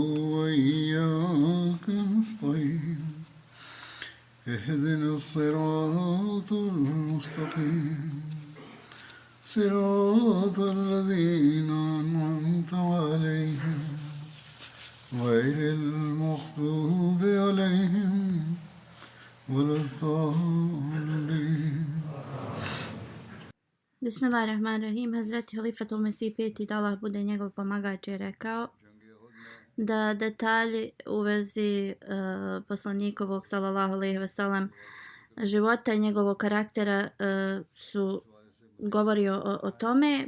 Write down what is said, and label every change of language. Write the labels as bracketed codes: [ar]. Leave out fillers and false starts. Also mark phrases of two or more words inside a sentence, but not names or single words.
[ar] وإياك نستعين اهدنا الصراط المستقيم صراط الذين أنعمت عليهم غير المغضوب عليهم ولا الضالين. بسم الله الرحمن الرحيم. [bs] Hazreti Halifatul Mesih peti, da Allah bude njegov pomagač, je rekao da detalji u vezi poslanikovog [ar] صلى الله عليه وسلم [bs] života i njegovog karaktera su govorio o tome.